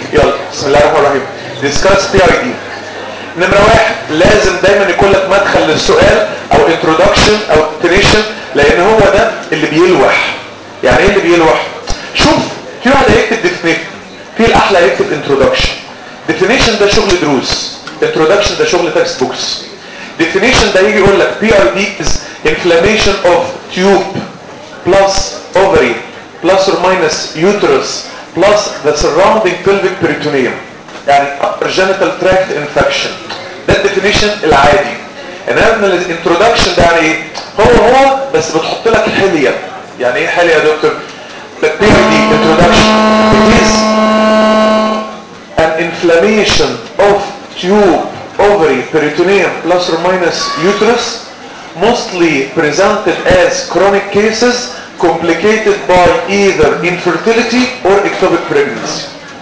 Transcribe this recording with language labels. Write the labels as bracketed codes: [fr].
[ar] يلا بسم الله الرحمن الرحيم. ديسكاس بي اي دي نمرة واحد، لازم دايما يكون لك مدخل للسؤال او introduction او intonation لان هو ده اللي بيلوح. يعني ايه اللي بيلوح؟ شوف في واحد هيكتب definition، في الاحلى هيكتب introduction. definition ده شغل دروس، introduction ده شغل text books. [en] definition [ar] ده يجي يقول لك [en] PID is inflammation of tube plus ovary plus or minus uterus plus the surrounding pelvic peritoneum. يعني upper genital tract infection. [ar] ده الديفينيشن العادي. انما الانترودكشن ده يعني ايه؟ هو بس بتحط لك حليه. يعني ايه حليه يا دكتور؟ بي اي دي انترودكشن. [en] It is an inflammation of tube, ovary, peritoneum plus or minus uterus mostly presented as chronic cases complicated by either infertility or ectopic pregnancy.